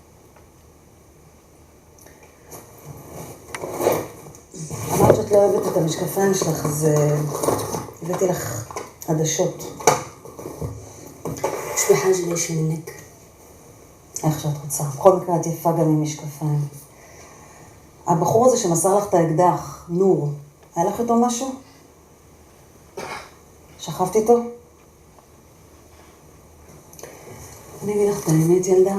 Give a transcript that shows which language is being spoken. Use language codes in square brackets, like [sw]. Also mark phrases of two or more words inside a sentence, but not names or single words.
[he] אמרת שאת לא אוהבת את המשקפיים שלך, אז הבאתי לך עדשות. [ar] مش بحاجة ليش منك. [he] איך שאת רוצה. בכל מקרה את יפה גם עם משקפיים. הבחור הזה שמסר לך את האקדח, נור, היה לך איתו משהו? שכבת איתו? אני אגיד לך את האמת, ילדה.